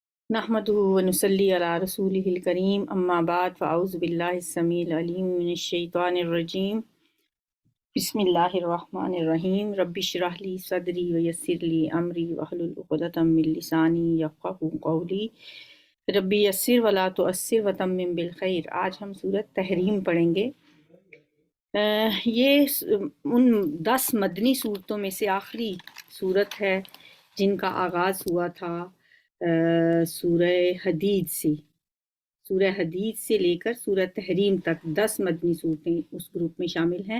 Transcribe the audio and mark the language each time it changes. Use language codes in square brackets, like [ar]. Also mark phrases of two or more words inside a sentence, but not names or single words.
[ar] نحمده ونصلي على رسوله الكريم أما بعد فأعوذ بالله السميع العليم من الشيطان الرجيم بسم الله الرحمن الرحيم رب اشرح لي صدري ويسر لي أمري واحلل عقدة من لساني يفقهوا قولي رب يسر ولا تعسر وتمم بالخير. [ur] آج ہم سورۃ تحریم پڑھیں گے۔ یہ ان 10 مدنی سورتوں میں سے آخری سورت ہے جن کا آغاز ہوا تھا سورہ حدید سے. سورہ حدید سے لے کر سورہ تحریم تک 10 مدنی سورتیں اس گروپ میں شامل ہیں.